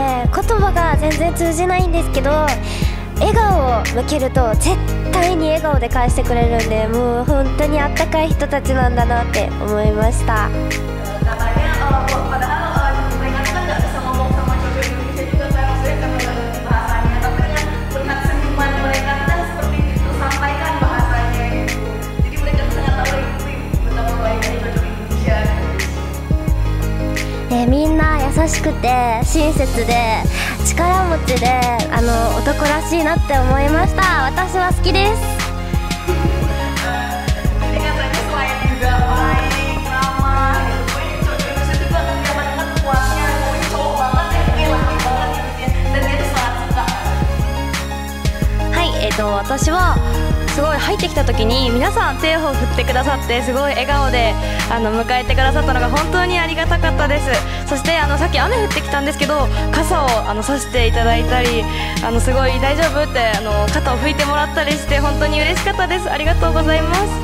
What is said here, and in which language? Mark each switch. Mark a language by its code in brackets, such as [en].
[ja] 言葉が全然通じないんですけど、笑顔を向けると絶対に笑顔で返してくれるんで、もう本当にあったかい人たちなんだなって思いました。 [id] Katanya padahal mereka tuh kan nggak bisa ngomong sama cowok Indonesia juga kan, maksudnya karena nggak ngerti bahasanya, tapi dengan melihat senyuman mereka kan seperti tersampaikan bahasanya gitu. Jadi mereka tuh sangat tahu itu betapa baiknya cowok Indonesia. [ja] みんな優しくて親切で力持ちで男らしいなって思いました。私は好きです。 [id] Jadi katanya selain juga baik, ramah gitu, pokoknya cowok Indonesia juga kelihatan banget kuatnya, pokoknya cowok banget ya, pokoknya laki banget gitu ya, dan dia tuh sangat suka. [ja] はい、私はすごい入ってきた時に皆さん手を振ってくださってすごい笑顔で迎えてくださったのが本当にありがたかったです。そしてさっき雨降ってきたんですけど傘をさしていただいたりすごい大丈夫って肩を拭いてもらったりして本当に嬉しかったです。ありがとうございます。